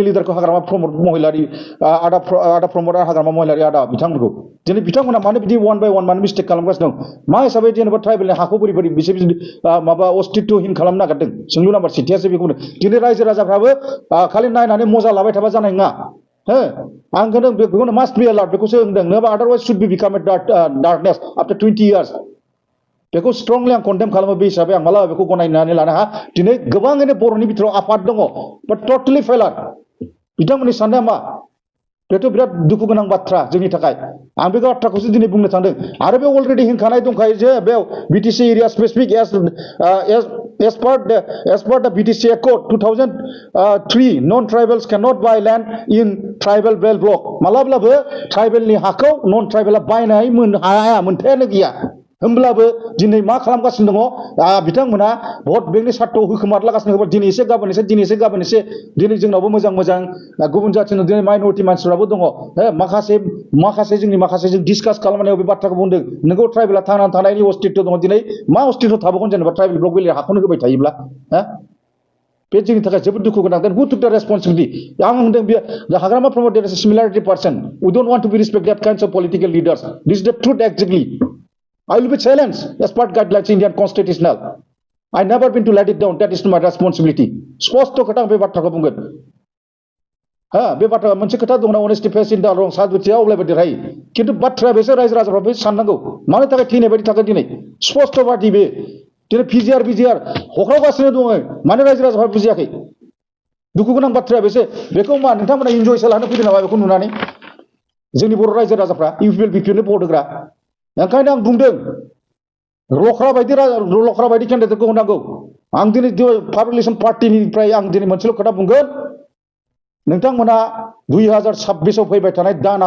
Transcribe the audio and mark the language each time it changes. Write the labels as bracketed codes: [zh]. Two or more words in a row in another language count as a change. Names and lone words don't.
[brx] लिडारखौ हाग्रामा प्रमद महिलारि आदा प्रमद हाग्रामा महिलारि आदा बिथांमोनखौ दिनै बिथांमोना मानो बिदि 1 by 1 मानो मिस्टेक खालामगासिनो दं मा हिसाबै जेनेबा ट्राइबेलनि हाखौ बोरै बोरै बिसोर माबा अस्तित्वहीन खालामनो नागिरदों सोंलु नाम्बार 7 बेखौनो दिनै रायजो राजाफ्राबो खालि नायनानै मजा लाबाय थाबा जानाय नङा हो आं होनदों बेखौनो [en] must be alert [brx] बेखौसो होनदों नङाबा [en] otherwise should be become a darkness after 20 years [brx] बेखौ स्ट्रंलि आं कन्डेम खालामो बे हिसाबै आं मालाबा बेखौ गनायनानै लानो हाया दिनै गोबाङैनो बर'नि बिथोराव आफाद दङ [en] but totally failure [brx] बिथांमोननि साननाया मा बेथ' बिराद दुखु गोनां बाथ्रा जोंनि थाखाय आं बे बाथ्राखौसो दिनै बुंनो थांदों आरो बे अलरेडि होनखानाय दंखायो जे बेयाव [en] BTC area specific as per the BTC Accord 2003 non-tribals cannot buy land in tribal belt block [brx] मालाब्लाबो ट्राइबेलनि हाखौ नन ट्राइबेला बायनाय हाया मोनथायानो गैया होमब्लाबो दिनै मा खालामगासिनो दङ बिथांमोना भट बेंकनि सार्टआव होखोमारलागासिनो दङ दिनै एसे गाबोन एसे दिनै एसे गाबोन एसे दिनै जोंनावबो मोजां मोजां गुबुन जाथिनि दिनै माइनरिटि मानसिफ्राबो दङ माखासे जों डिसकास खालामनायाव बे बाथ्राखौ बुंदों नोंगौ ट्राइबेला थांनानै थानायनि अस्तित्व दङ दिनै मा अस्तित्व थाबावगोन जेनेबा ट्राइबेल ब्लक बेलेग हाखौनो होबाय थायोब्ला बे जोंनि थाखाय जोबोद दुखु गोनां [en] who took the responsibility [brx] आं होनदों बे हाग्रामा प्रमद [en] there is a similarity person we don't want to be respect that kinds of political leaders this is the truth exactly I will be challenged as part guidelines Indian constitutional. I never been to let it down. That is my responsibility. [brx] स्पष्ट खोथा बे बाथ्राखौ बुंगोन बे बाथ्रा मोनसे खोथा दङ ना [en] honesty face in the wrong [brx] साधुथिया अब्लाबो देरहायो खिन्थु बाथ्राया बेसो रायजो राजाफ्राबो साननांगौ मानो थाखाय थैनाय बायदि थागोन दिनै स्पष्ट बादि बे दिनै पिजिआर हख्रावगासिनो दङ मानो रायजो राजाफ्रा बुजियाखै दुखु गोनां बाथ्राया बेसो बेखौ मा नोंथांमोना इन्जयसो लानो फैदों नामा बेखौ नुनानै जोंनि बर' रायजो राजाफ्रा इउपिएल बिपिएलनि भट होग्रा ओंखायनो आं बुंदों लख्रा बायदि केन्डिडेटखौ होनांगौ आं दिनै [en] public relation [brx] पार्टीनिफ्राय आं दिनै मोनसेल' खोथा बुंगोन नोंथांमोना 2026 आव फैबाय थानाय दानाव